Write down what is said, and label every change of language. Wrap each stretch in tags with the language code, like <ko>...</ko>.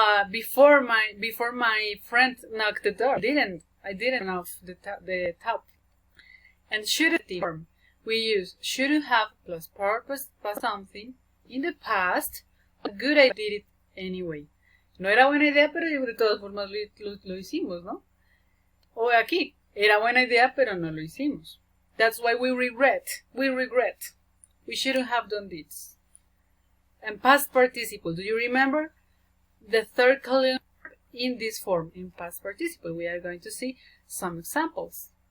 <en>Before my friend knocked the door. I didn't turn off the tap. And should form. We use should have plus purpose plus something in the past. A good idea, did it anyway.</en> <es>No era buena idea, pero de todas formas lo hicimos, ¿no? O aquí, era buena idea, pero no lo hicimos.</es> <en>That's why we regret. We shouldn't have done this. And past participle, do you remember? The third column in this form, in past participle. We are going to see some examples.</en>